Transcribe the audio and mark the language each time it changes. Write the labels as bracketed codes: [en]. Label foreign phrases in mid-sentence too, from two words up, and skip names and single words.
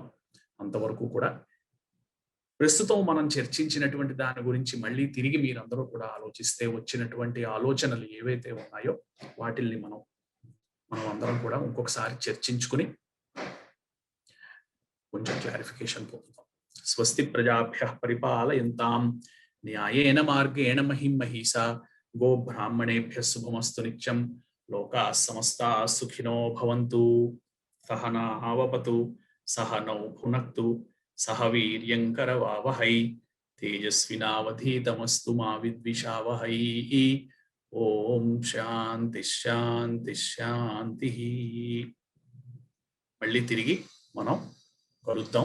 [te] అంతవరకు కూడా ప్రస్తుతం మనం చర్చించినటువంటి దాని గురించి మళ్ళీ తిరిగి మీరందరూ కూడా ఆలోచిస్తే వచ్చినటువంటి ఆలోచనలు ఏవైతే ఉన్నాయో వాటిల్ని మనం అందరం కూడా ఇంకొకసారి చర్చించుకుని కొంచెం క్లారిఫికేషన్ పొందుతాం. [sa] స్వస్తి ప్రజాభ్యః పరిపాలయంతాం న్యాయేన మార్గేణ మహిం మహీసా గో బ్రాహ్మణేభ్యః శుభమస్తు నిత్యం. లోకాః సమస్తాః సుఖినో భవంతు. సహనా అవపతు సహనౌ భునక్తు సహ వీర్యం కరవావహై తేజస్వినావధీతమస్తు మా విద్విషావహై. ఓం శాంతి శాంతి శాంతి. [te] మళ్ళీ తిరిగి మనం కలుద్దాం.